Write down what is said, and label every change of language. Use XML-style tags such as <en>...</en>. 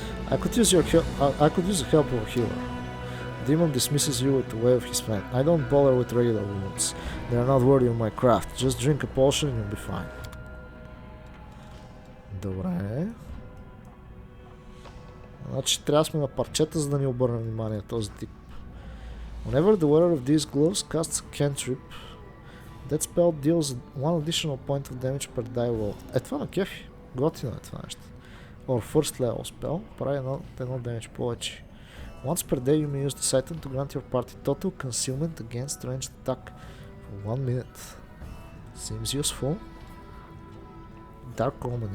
<en>I could use the help of a healer. Demon dismisses you with a wave of his fan. I don't bother with regular wounds. They are not worthy of my craft. Just drink a potion and you'll be fine.</en> <bg>Добре. Значи трябва да сме на парчета, за да ни обърне внимание този тип.</bg> <en>Whenever the wearer of these gloves casts a cantrip, that spell deals one additional point of damage per die roll.</en> <bg>Това на кефи. Готино е това нещо.</bg> <en>Or first level spell,</en> <bg>прави едно</bg> <en>damage повече. Once per day you may use this item to grant your party total concealment against ranged attack for 1 minute. Seems useful. Dark Omen.</en>